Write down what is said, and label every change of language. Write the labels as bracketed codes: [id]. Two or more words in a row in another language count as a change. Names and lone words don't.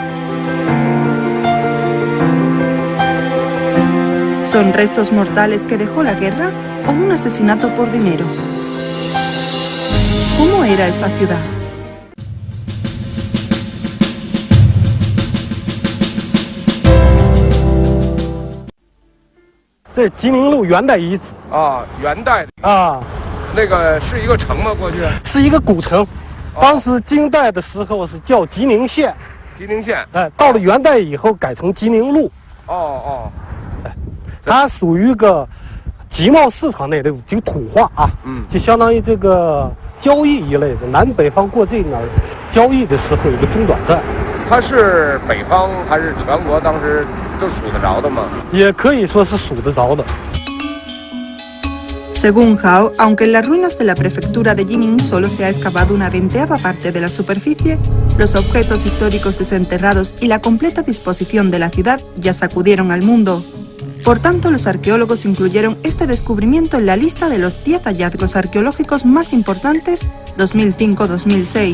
[es] ¿Son restos mortales que dejó la guerra o un asesinato por dinero? ¿Cómo era esa ciudad? Este es [zh] Jining 路元代遗址啊，元代啊，那个是一个城吗？过去是一个古城，当时金代的时候是叫吉宁县，吉宁县。到了元代以后改成吉宁路。它属于个集贸市场类的，就土化啊，就相当于这个交易一类的，南北方过这面交易的时候有个中转站。它是北方还是全国当时都数得着的吗？也可以说是数得着的。 [es] Según Hao, aunque en las ruinas de la prefectura de Jining solo se ha excavado una 20ª parte de la superficie, los objetos históricos desenterrados y la completa disposición de la ciudad ya sacudieron al mundo. Por tanto, los arqueólogos incluyeron este descubrimiento en la lista de los 10 hallazgos arqueológicos más importantes 2005-2006.